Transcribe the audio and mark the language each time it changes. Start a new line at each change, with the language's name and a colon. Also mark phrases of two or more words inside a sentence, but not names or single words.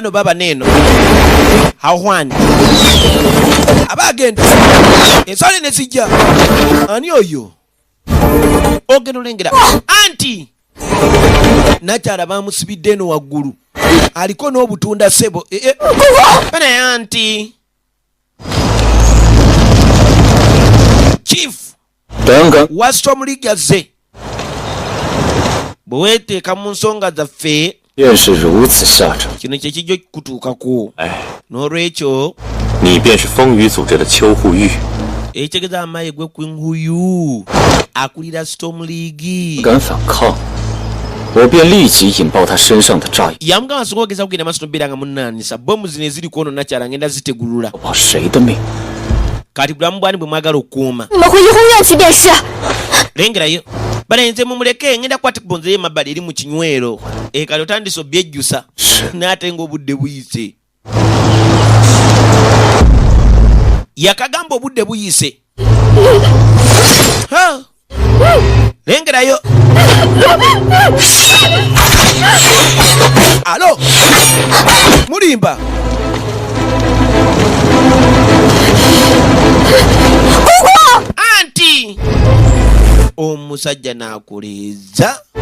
Ganda: bano baba neno hawani abagenda ensale ne zijja ani oyo ogenda olengera anti nakyala bamusibidde eno waggulu aliko n'obutunda sebo banaye anti chief wa Storm League azze bwe weeteeka mu nsonga zaffe
Chinese: 便是如此下场。
Ganda: kino kyekijja kutuukako 哎， n'olwekyo
Chinese: 你便是风雨组织的秋户玉，
Ganda: ekitegeeza amaye gwe kwinhuyu akulira Storm League
Chinese: 不敢反抗，我便立即引爆他身上的炸药，
Ganda: yamugamba asobola okugeza kugenda maaso nobeera nga munaanisa bomu zino eziri kwono nakyala ngenda zitegulula
Chinese: 保谁的命？
Ganda: kati bulamu bwani bwe mwagala okuuma
Chinese: 你们回去后院去便是。
Ganda: lengerayo balenze mumuleke ngenda kukwata kubonzeyo emabbali eri mu kinywero kati otandise obyejjusa n'ate ng'obudde buyise yakagamba obudde buyise lengerayo alo mulimba anti omusajja n'akuleeza